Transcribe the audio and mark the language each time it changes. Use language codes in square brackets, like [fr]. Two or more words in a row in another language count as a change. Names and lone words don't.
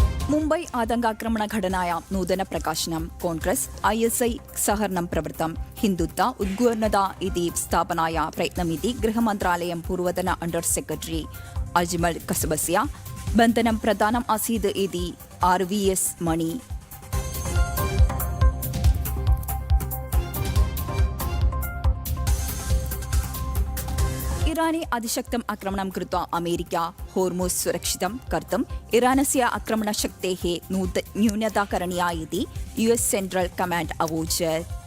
[sa] മുംബൈ ആതങ്കാക്രമണ ഘടനായ നൂതന പ്രകാശനം കോൺഗ്രസ് ISI സഹകരണം പ്രവൃത്തം ഹിന്ദുത്വ ഉദ്ഘൂർണത ഇതി സ്ഥാപനായ പ്രയത്നമിതി ഗൃഹമന്ത്രാലയം പൂർവതന [en] under secretary [sa] അജ്മൽ കസബസിയ ബന്ധനം പ്രധാനം ആസീത് ഇതി RVS മണി. इराने अधिशक्तम् आक्रमणं कृत्वा अमेरिका होर्मुस् सुरक्षितं कर्तुम् इरानस्य आक्रमणशक्तेः न्यूनता करणीया इति US सेण्ट्रल् कमाण्ड् अवोचत्.